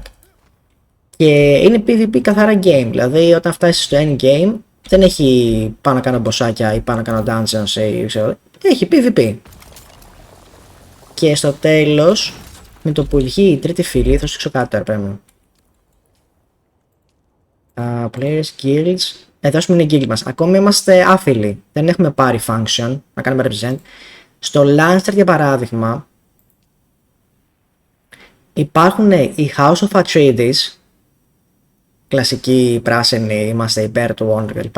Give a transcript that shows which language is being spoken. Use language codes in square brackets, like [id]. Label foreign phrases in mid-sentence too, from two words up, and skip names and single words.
[el] Και είναι PvP καθαρά game. Δηλαδή όταν φτάσεις στο [en] end game [el] δεν έχει πάνω να κάνω μποσάκια ή πάνω να κάνω dungeons ή ξέρω. Έχει PvP. Και στο τέλος με το που βγει η τρίτη φυλή, θα σου δείξω κάτω τώρα πέρα. [en] Players, guilds. [el] Εδώ είναι η guild μας. Ακόμη είμαστε άφιλοι. Δεν έχουμε πάρει function να κάνουμε represent. Στο Lancer για παράδειγμα υπάρχουν οι House of Atreides, κλασική πράσινη, είμαστε υπέρ του Όρνι κλπ.